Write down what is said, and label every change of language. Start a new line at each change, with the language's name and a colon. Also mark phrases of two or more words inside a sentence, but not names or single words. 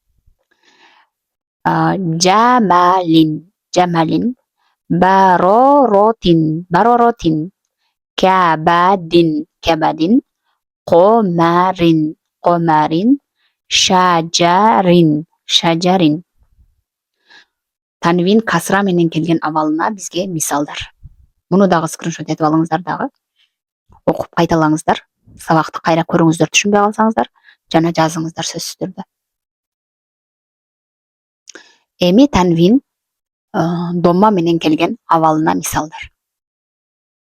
Arabic: جمل، جمل. بررة، بررة. كبد، كبد. قمر، قمر. شجر، شجر.
Kyrgyz: Танвин касра менен келген абалына бизге мисалдар. Муну дагы скриншот этип алыңыздар дагы. Окуп кайталаңыздар. Сабакты кайра көрүңүздөр, түшүнбөй калсаңыздар, жана жазыңыздар сөзсүз түрдө. Эми танвин домма менен келген абалына мисалдар.